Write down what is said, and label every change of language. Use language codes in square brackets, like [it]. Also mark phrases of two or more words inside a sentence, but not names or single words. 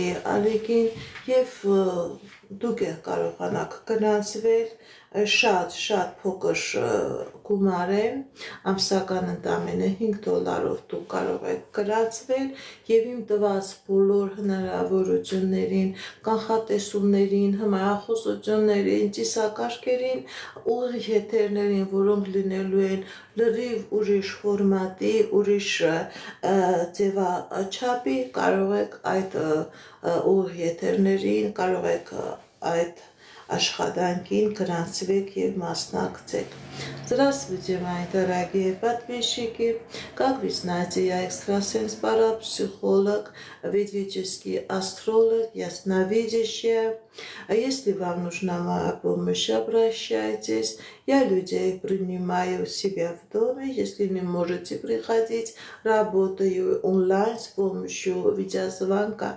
[hy] ալիքին և դուք կարողանաք գրանցվել, շատ փոքր գումար է, ամսական ընդամենը $5 դուք կարող եք գրանցվել և իմ տված բոլոր հնարավորություններին, կանխատեսումներին, հմայախոսություններին, ծիսակարգերին, ուղիղ եթերներին, որոնք լինելու են լրիվ ուրիշ ֆորմատի, ուրիշ ձևաչափի, կարող եք այդ ուղիղ еթերներին, կարող եք այդ աշխատանքին гранцвեք և մասնակցեք։ [ru] Здравствуйте, мои дорогие подписчики! Как вы знаете, я экстрасенс-парапсихолог, ведический астролог, ясновидящая. Если вам нужна моя помощь, обращайтесь. Я людей принимаю у себя в доме. Если не можете приходить, работаю онлайн с помощью видеозвонка.